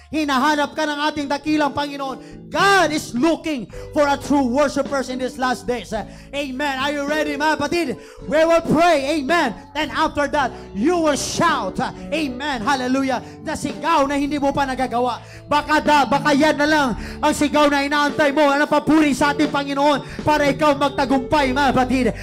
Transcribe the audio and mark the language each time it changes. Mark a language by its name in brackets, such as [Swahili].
[Filipino] Hinahanap ka ng ating dakilang Panginoon. [English] God is looking for a true worshipers in these last days. Amen. Are you ready, [Filipino] mga kapatid? [English] We will pray. Amen. And after that, you will shout. [Filipino] Amen. Hallelujah. Na sigaw na hindi mo pa nagagawa. Baka yan na lang ang sigaw na inaantay mo. Ang papuri sa ating Panginoon para ikaw magtagumpay, mga kapatid.